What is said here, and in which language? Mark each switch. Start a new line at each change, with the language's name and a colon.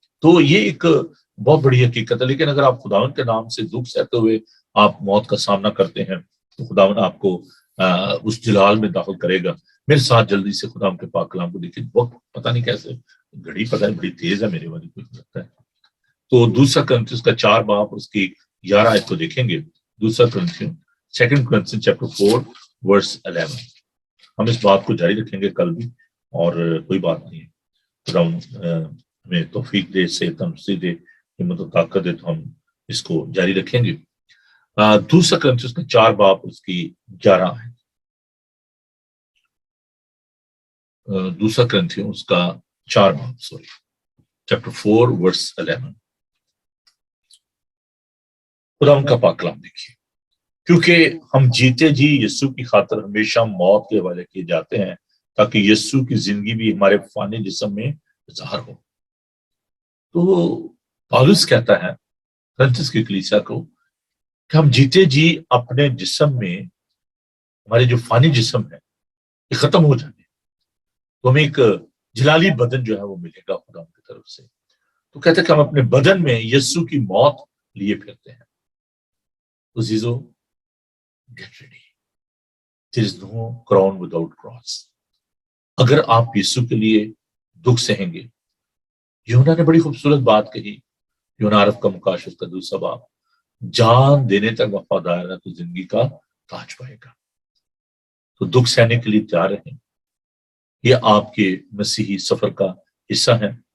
Urdu: تو یہ ایک بہت بڑی حقیقت ہے. لیکن اگر آپ خداوند کے نام سے دکھ سہتے ہوئے آپ موت کا سامنا کرتے ہیں تو خداوند آپ کو اس جلال میں داخل کرے گا. میرے ساتھ جلدی سے خدا کے پاک کلام کو دیکھیں. وقت پتہ نہیں کیسے گھڑی پتہ ہے بڑی تیز ہے میرے والی کو لگتا ہے. تو دوسرا کرنتھیوں کا 4 باب اس کی 11 آیت کو دیکھیں گے.
English: دوسرا کرنتھیوں 2 Corinthians chapter 4 verse 11.
Urdu: ہم اس بات کو جاری رکھیں گے کل بھی، اور کوئی بات نہیں ہے. خدا ہمیں توفیق دے، صحت تندرستی دے، ہمت و طاقت دے تو ہم اس کو جاری رکھیں گے. دوسرا کرنتھیوں کا 4 باب اس کی 11 آیت. دوسرا کرنتھیوں اس کا 4 باب
English: chapter 4 verse 11.
Urdu: خدا ان کا پاک کلام دیکھیے. کیونکہ ہم جیتے جی یسوع کی خاطر ہمیشہ موت کے حوالے کیے جاتے ہیں تاکہ یسوع کی زندگی بھی ہمارے فانی جسم میں ظاہر ہو. تو پالوس کہتا ہے کرنتھس کی کلیسیا کو کہ ہم جیتے جی اپنے جسم میں، ہمارے جو فانی جسم ہے یہ ختم ہو جانے، تو ہمیں ایک جلالی بدن جو ہے وہ ملے گا خدا کی طرف سے. تو کہتے ہیں کہ ہم اپنے بدن میں یسوع کی موت لیے پھرتے ہیں. تو عزیزو
English: get ready. There is no crown without cross.
Urdu: اگر آپ یسوع کے لیے دکھ سہیں گے، یوحنا نے بڑی خوبصورت بات کہی. یوحنا عرف کا مکاشف کا 2 باب، جان دینے تک وفادار ہے تو زندگی کا تاج پائے گا. تو دکھ سہنے کے لیے تیار رہیں. یہ آپ کے مسیحی سفر کا حصہ ہے.